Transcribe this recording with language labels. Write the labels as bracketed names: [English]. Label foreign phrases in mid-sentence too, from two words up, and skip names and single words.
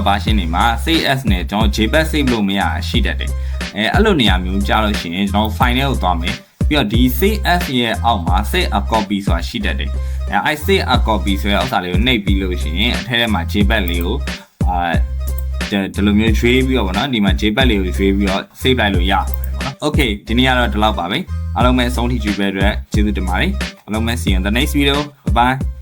[Burmese] version တွေမှာ [English] save as [Burmese] နဲ့ကျွန်တော် [English] JPEG save [Burmese] လို့မရရှိတတ်တယ်အဲ့လိုနေရာမျိုးကြားလို့ရှိရင်ကျွန်တော် file ကိုသွားမယ်ပြီးတော့ဒီ [English] save as [Burmese] ရဲ့အောက်မှာ [English] save a copy [Burmese] ဆိုတာရှိတတ်တယ်အဲ့ [English] save a copy [Burmese] ဆိုတဲ့ဥစ္စာလေးကိုနှိပ်ပြီးလို့ရှိရင်အထက်ထဲမှာ JPEG လေးကိုဒီလိုမျိုးရွေးပြီးတော့ဗောနော်ဒီမှာ JPEG လေးကိုရွေးပြီးတော့ save လိုက်လို့ရတယ်ဗောနော် Okay ဒီနေ့ကတော့ဒီလောက်ပါပဲအားလုံးပဲအဆုံးထိကြည့်ပေးတဲ့အတွက်ကျေးဇူးတင်ပါတယ်အားလုံးပဲ [English] see you in the next video bye bye